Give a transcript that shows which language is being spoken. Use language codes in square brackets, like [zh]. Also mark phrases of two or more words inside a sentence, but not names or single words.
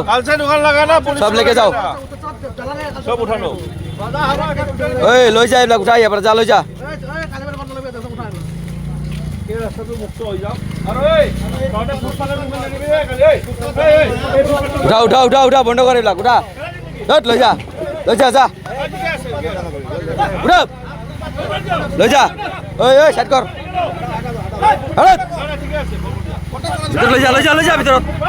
[hi] कल से दुकान लगाना सब लेके जाओ सब उठा लो [as] ओए লৈ যা এইবিলাক উঠা ইয়াৰ পৰা যা লৈ যা এই ৰাস্তাটো মুক্ত হৈ যাওক আৰু এই তহঁতে ফুটপাথত ইমান নানিবি কালি উঠা উঠা উঠা উঠা বন্ধ কৰ এইবিলাক উঠা লৈ যা যা উঠা লৈ যা ঐ সাইড কৰ লৈ যা ভিতৰত